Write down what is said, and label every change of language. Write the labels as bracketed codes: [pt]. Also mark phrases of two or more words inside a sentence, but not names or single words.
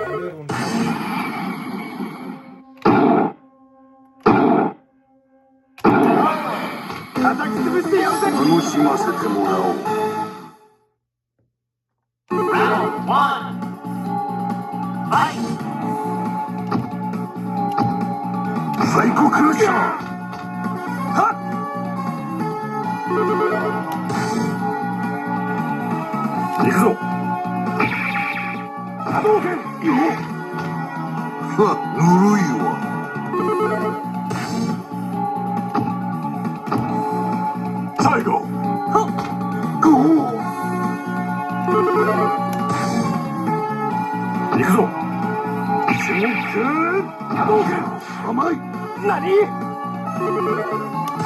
[en] Round one. Fight. Psycho Crusher. Hut. [ja] Ikzo. 波動拳。よ。は、ぬるいわ. 最後。は。ゴー. 行くぞ真空波動拳甘い何